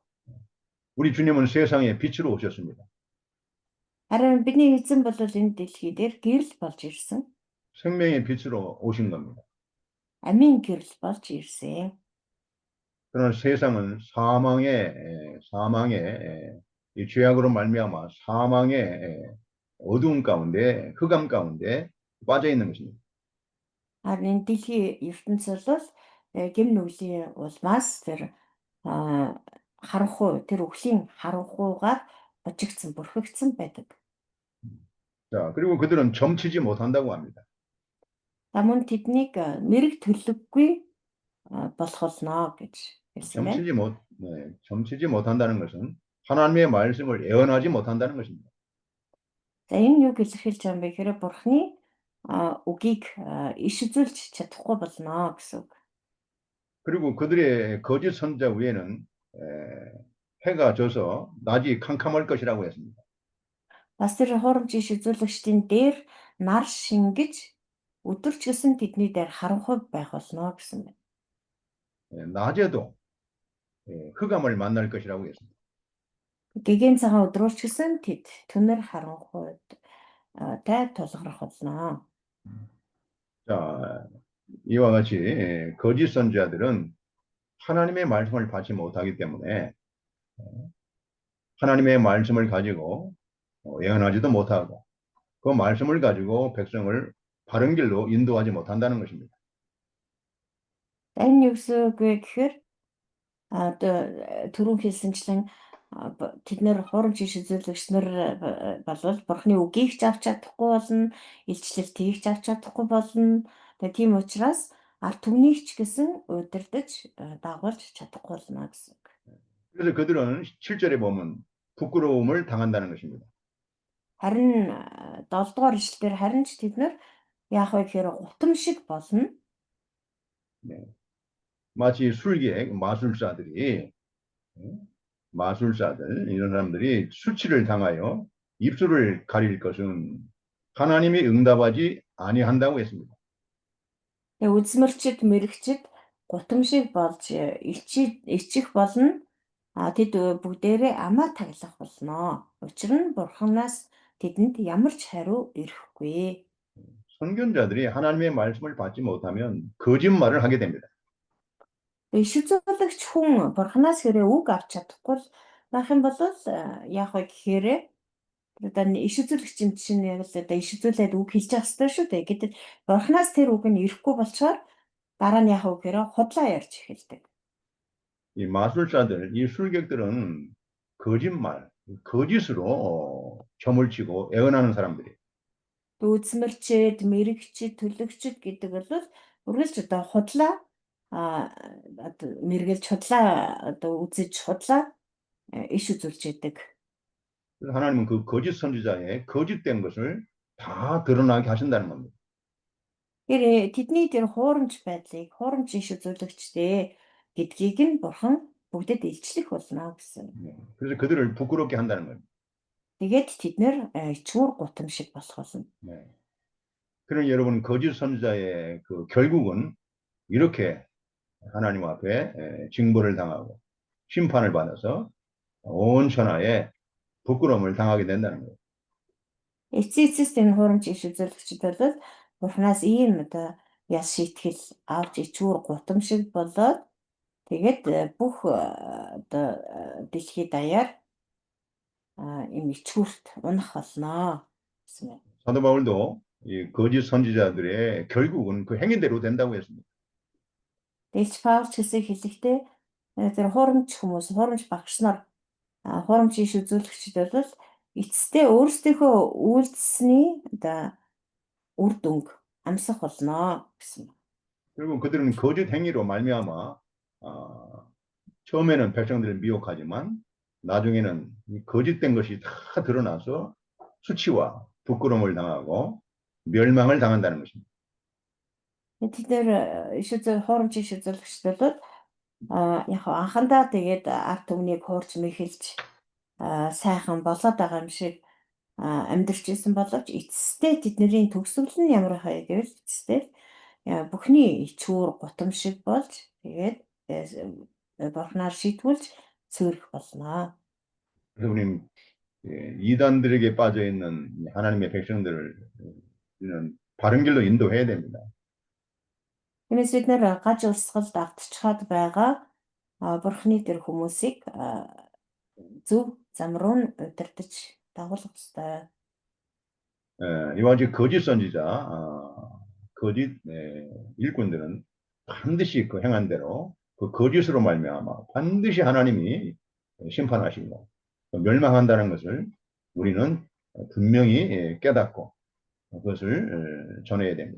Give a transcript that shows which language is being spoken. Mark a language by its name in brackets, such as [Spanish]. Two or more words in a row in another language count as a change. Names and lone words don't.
[Korean] 우리 주님은 세상에 빛으로 오셨습니다. [Mongolian] Харин бидний эзэн бол энэ дэлхий дээр гэрэл болж ирсэн. [Korean] 생명의 빛으로 오신 겁니다. [Mongolian] Амийн гэрэл болж ирсэн. [Korean] 그러나 세상은 사망의 이 죄악으로 말미암아 사망의 어두움 가운데 흑암 가운데 빠져 있는 것입니다. [Mongolian] Харин энэ дэлхийн ертөнцийн бол гэм нүглийн улмаас тэр харанхуй тэр өхлийн харанхуйгаар божигдсан бүрхэгдсэн байдаг. [Korean] 자, 그리고 그들은 점치지 못한다고 합니다. [Mongolian] Мөн тэднийг мэрэг төлөвгүй болох болно гэж хэлсэн байна. [Korean] 점치지 못한다는 것은 하나님의 말씀을 애언하지 못한다는 것입니다. [Mongolian] За энэ юу гэж хэлж байгаа юм бэ гэхээр бурхны үгийг иш үзүүлж чадахгүй болно гэсэн үг. [Korean] 그리고 그들의 거짓 선자 위에는 해가 져서 낮이 캄캄할 것이라고 했습니다. [Mongolian] Бас тэр хуурамч иш үзүүлэгчдийн дээр нар шингэж өдөрч гэсэн тэдний дээр харанхуй байх болно гэсэн байна. [Korean] 낮에도 흑암을 만날 것이라고 했습니다. [Mongolian] Гэгээн цагаан өдрөөч гэсэн тэд түнэр харанхуйд тай тулгарах болно. [Korean] 자, 이와 같이 거짓 선지자들은 하나님의 말씀을 받지 못하기 때문에 하나님의 말씀을 가지고 예언하지도 못하고 그 말씀을 가지고 백성을 바른 길로 인도하지 못한다는 것입니다. [Mongolian] Энэ юу гэсэн үг вэ гэхээр одоо түрүүн хэлсэнчлэн тэд нэр хуурамч иш үзүүлэгч нар болвол бурхны үгийг ч авч чадахгүй болно, илчлэлтийг ч авч чадахгүй болно. Тэгээ тийм учраас ард түмнийг ч гэсэн удирдах дагуулж чадахгүй болно гэсэн үг. [Korean] 그래서 그들은 7절에 보면 부끄러움을 당한다는 것입니다. [Mongolian] Харин 7 дугаар ишлэлээр харин ч тэд нар яах вэ гэхээр гутам шиг болно. [Korean] 네. 마치 술객, 마술사들이 마술사들 이런 사람들이 수치를 당하여 입술을 가릴 것은 하나님이 응답하지 아니한다고 했습니다. [Mongolian] Тэгээ үзмэрчд мэрэгчд гутам шиг болж ичих болно. Тэд бүгдээрээ амаа таглах болно. Учир нь бурханаас тэдэнд ямар ч хариу ирэхгүй. [Korean] 선견자들이 하나님의 말씀을 받지 못하면 거짓말을 하게 됩니다. [Mongolian] Иш үзүүлэгч хүн бурханаас хэрэг үг авч чадахгүй байх юм бол яах вэ гэхээр одоо иш үзүүлэгч юм чинь яг л одоо иш үзүүлээд үг хэлж явах хэрэгтэй шүү дээ. Гэтэл бурханаас тэр үг нь ирэхгүй болчоор дараа нь яах вэ гэхээр худлаа ярьж эхэлдэг. [Korean] 이 마술사들, 이 술객들은 거짓말, 거짓으로 점을 치고 애언하는 사람들이. [Mongolian] Үзмэрчэд, мэрэгчэд, төлөгчд гэдэг бол үргэлж одоо худлаа одоо мэргэлж худлаа одоо үзэж худлаа иш үзүүлж яадаг. [Korean] 그래서 하나님은 그 거짓 선지자의 거짓된 것을 다 드러나게 하신다는 겁니다. [Mongolian] Тэр тэдний тэр хуурамч байдлыг, хуурамч иш үзүүлэгчтэй гэдгийг нь бурхан бүгдэд илчлэх болно гэсэн. [Korean] 그래서 그들을 부끄럽게 한다는 거예요. [Mongolian] Тэгээд тэд нэр ичгүүр гутам шиг болох болно. [Korean] 네. 그럼 여러분 거짓 선지자의 그 결국은 이렇게 하나님 앞에 징벌을 당하고 심판을 받아서 온 천하에 부끄러움을 당하게 된다는 거예요. [Mongolian] Эцэцэс энэ хуурамч иш үзүүлэгчд бол бурханаас ийм одоо яс шийтгэл авч ичгүүр гутам шиг болоод тэгээд бүх одоо дэлхийд даяар ийм ичгүүрт унах болно гэсэн юм. [Korean] 사도 바울도 이 거짓 선지자들의 결국은 그 행위대로 된다고 했습니다. [Mongolian] Дэлж Паулч гэсэн хэлэхдээ тэр хуурамч хүмүүс, хуурамч багш нар, хуурамч иш үзүүлэгчд бол эцэстээ өөрсдийнхөө үйлдэлсний одоо үр дүнг амсах болно гэсэн. [Korean] 결국 그들은 거짓 행위로 말미암아 처음에는 백성들을 미혹하지만 나중에는 이 거짓된 것이 다 드러나서 수치와 부끄러움을 당하고 멸망을 당한다는 것입니다. [Mongolian] Тэд нэр хуурамч иш үзүүлэгчд бол яг анхандаа тэгээд ард түмнийг хуурч мэхэлж сайхан болоод байгаа юм шиг амьдарч исэн боловч эцэстээ тэдний төгсгөл нь ямар хай гэвэл эцэстээ бүхний ичүүр гутам шиг болж тэгээд бурхнаар шийтгүүлж цөөрөх болно. [Korean] 그래서 우리는 이단들에게 빠져 있는 하나님의 백성들을 우리는 바른 길로 인도해야 됩니다. [Mongolian] Тиймээс бид нэр гаж урсгалд автчихад байгаа бурхны тэр хүмүүсийг зөв зам руу нь удирдах дагуулах ёстой. [Korean] 이와 같이 거짓 선지자, 거짓 일꾼들은 반드시 그 행한 대로 그 거짓으로 말미암아 반드시 하나님이 심판하시고 멸망한다는 것을 우리는 분명히 깨닫고 그것을 전해야 됩니다.